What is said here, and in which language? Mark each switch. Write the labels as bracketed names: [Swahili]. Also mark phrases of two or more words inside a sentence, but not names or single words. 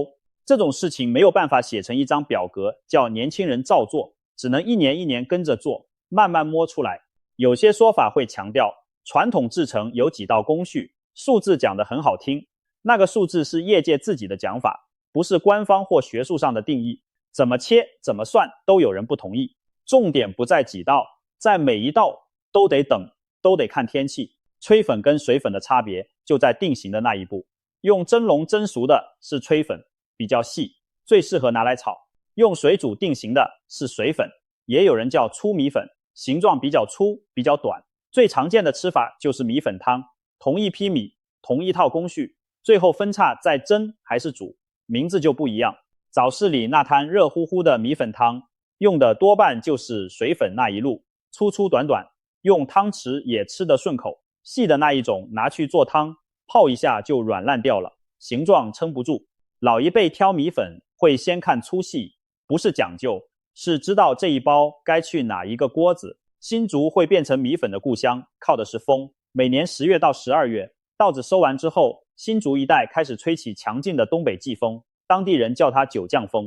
[Chinese] 這種事情沒有辦法寫成一張表格，叫年輕人照做，只能一年一年跟着做，慢慢摸出來。有些說法會強調傳統製程有幾道工序，數字講得很好聽，那個數字是業界自己的講法，不是官方或學術上的定義，怎麼切怎麼算都有人不同意。重點不在幾道，在每一道都得等，都得看天气。吹粉跟水粉的差別就在定型的那一步。用蒸笼蒸熟的是吹粉，比較細，最適合拿來炒。用水煮定型的是水粉，也有人叫粗米粉，形狀比較粗比較短。最常見的吃法就是米粉湯，同一批米，同一套工序，最後分叉在蒸還是煮，名字就不一樣。早市裡那攤熱乎乎的米粉湯，用的多半就是水粉那一路，粗粗短短，用湯匙也吃得順口。細的那一種拿去做湯，泡一下就軟爛掉了，形狀撐不住。老一輩挑米粉會先看粗細，不是講究，是知道這一包該去哪一個鍋子。新竹會變成米粉的故鄉，靠的是風。每年10月到12月，稻子收完之後，新竹一帶開始吹起強勁的東北季風，當地人叫它九降風。